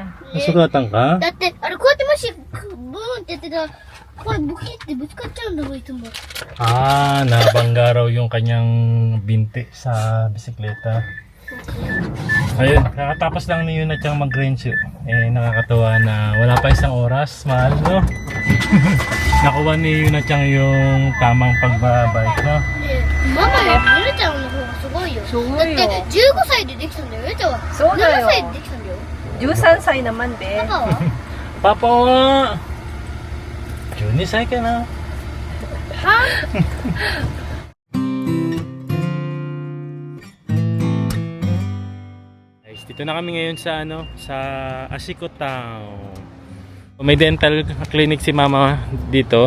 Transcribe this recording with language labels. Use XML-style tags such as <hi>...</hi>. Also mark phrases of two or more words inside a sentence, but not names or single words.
<tl>nasugatan ka?</tl> <ja>だってあれこうやってもしブーンってやってたらこれボキってぶつかっちゃうんだもんいつも。</ja> <tl>Ah, nabangga raw yung kanyang binti sa bisikleta. Ayun, kakatapos lang ni Yuna-chan mag-rinsu. Nakakatawa na wala pa isang oras, mahal, no? Nakuha ni Yuna-chan yung tamang pagbabike, no?</tl> <ja>でママよりゆるちゃんの方がすごいよ。すごいよだって15歳でできたんだよ。ゆるちゃんはそうだよ 7歳でできたんだよ。</ja> <tl>13歳naman, be.</tl> <ja>パパは</ja> <tl>Papa wa! Junisay ka na. Guys, dito na kami ngayon sa sa Ashiko Town. May dental clinic si mama dito.</tl>